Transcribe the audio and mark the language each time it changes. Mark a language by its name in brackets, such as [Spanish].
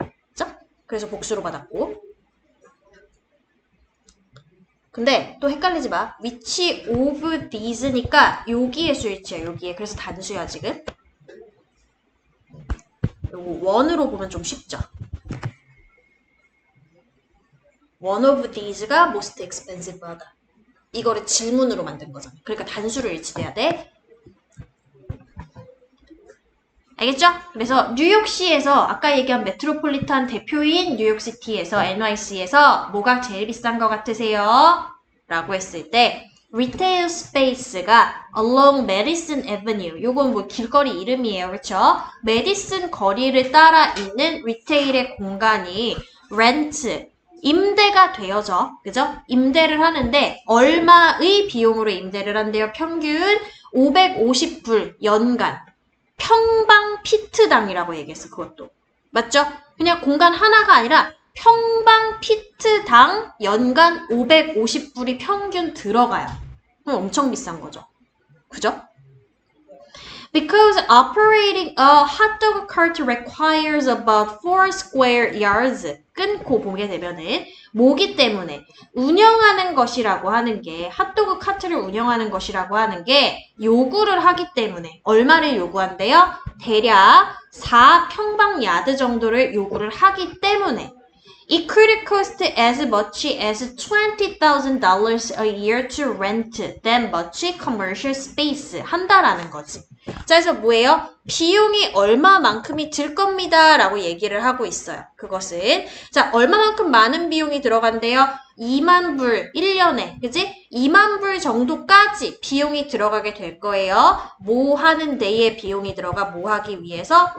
[Korean] 그죠? 그래서 복수로 받았고. 근데 또 헷갈리지 마. which of these니까 여기에 수일치야, 여기에. 그래서 단수야, 지금. 요거 원으로 보면 좀 쉽죠. [English] One of these가 most expensive 하다. [Korean] 이거를 질문으로 만든 거잖아. 그러니까 단수를 일치돼야 돼. 알겠죠? 그래서 뉴욕시에서 아까 얘기한 메트로폴리탄 대표인 뉴욕시티에서 NYC에서 뭐가 제일 비싼 것 같으세요? 라고 했을 때 리테일 스페이스가 [English] along Madison Avenue [Korean] 요건 뭐 길거리 이름이에요. 그렇죠? 메디슨 거리를 따라 있는 리테일의 공간이 렌트 임대가 되어져. 그죠? 임대를 하는데 얼마의 비용으로 임대를 한대요? 평균 550불 연간. 평방 피트당이라고 얘기했어, 그것도. 맞죠? 그냥 공간 하나가 아니라 평방 피트당 연간 550불이 평균 들어가요. 그럼 엄청 비싼 거죠. 그죠? [English] Because operating a hot dog cart requires about 4 square yards. [Korean] 끊고 보게 되면은 뭐기 때문에 운영하는 것이라고 하는 게 핫도그 카트를 운영하는 것이라고 하는 게 요구를 하기 때문에 얼마를 요구한대요? 대략 4평방 야드 정도를 요구를 하기 때문에 [English] It could cost as much as $20,000 a year to rent that much commercial space [Korean] 한다라는 거지. 자, 그래서 뭐예요? 비용이 얼마만큼이 들 겁니다. 라고 얘기를 하고 있어요. 그것은. 자, 얼마만큼 많은 비용이 들어간대요? 2만 불, 1년에. 그지? 2만 불 정도까지 비용이 들어가게 될 거예요. 뭐 하는 데에 비용이 들어가 뭐 하기 위해서?